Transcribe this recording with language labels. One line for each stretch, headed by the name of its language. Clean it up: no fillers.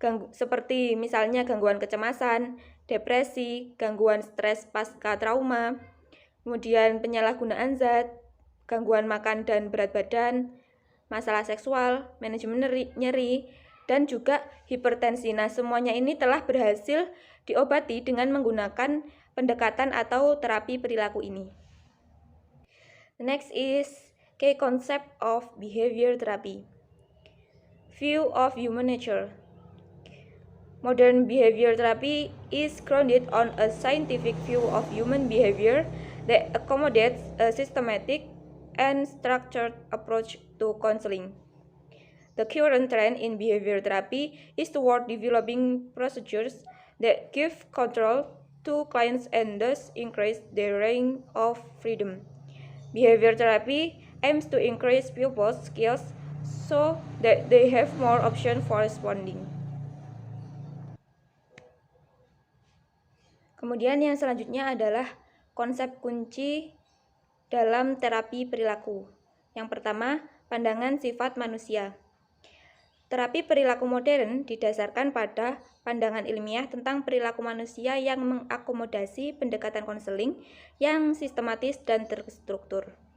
Indonesian: Seperti misalnya gangguan kecemasan, depresi, gangguan stres pasca trauma, kemudian penyalahgunaan zat, gangguan makan dan berat badan, masalah seksual, manajemen nyeri, dan juga hipertensi. Nah, semuanya ini telah berhasil diobati dengan menggunakan pendekatan atau terapi perilaku ini.
English: The next is key concept of behavior therapy. View of human nature. Modern behavior therapy is grounded on a scientific view of human behavior that accommodates a systematic and structured approach to counseling. The current trend in behavior therapy is toward developing procedures that give control to clients and thus increase their range of freedom. Behavior therapy aims to increase pupils' skills so that they have more options for responding.
Indonesian: Kemudian yang selanjutnya adalah konsep kunci dalam terapi perilaku. Yang pertama, pandangan sifat manusia. Terapi perilaku modern didasarkan pada pandangan ilmiah tentang perilaku manusia yang mengakomodasi pendekatan konseling yang sistematis dan terstruktur.